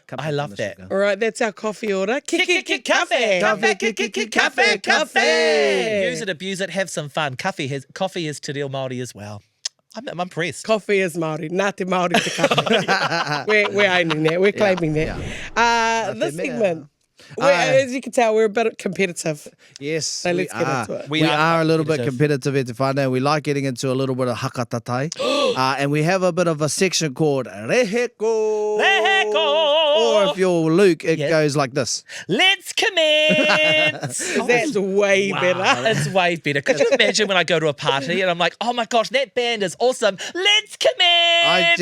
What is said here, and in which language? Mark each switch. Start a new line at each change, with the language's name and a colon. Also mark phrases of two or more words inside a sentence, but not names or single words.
English: I love that. All right, that's our coffee order. Cafe. Cafe. Use it, abuse it, have some fun. Coffee is
Māori: te reo Māori
English: as well. I'm impressed. Coffee is Māori.
Māori: Nā te Māori te kafe.
English: We're owning that. We're claiming that. This mea. segment, as you can tell, we're a bit competitive. Yes, So let's get into it. We are a little bit competitive at Te Whānau. We like getting into a little bit of
Māori: haka tatai.
English: And we have a bit of a section called Reheko. Reheko. Or if you're Luke, it Yes. goes like this. Let's commence. That's way better. It's way better. Could you imagine when I go to a party and I'm like, oh my gosh, that band is awesome. Let's commence.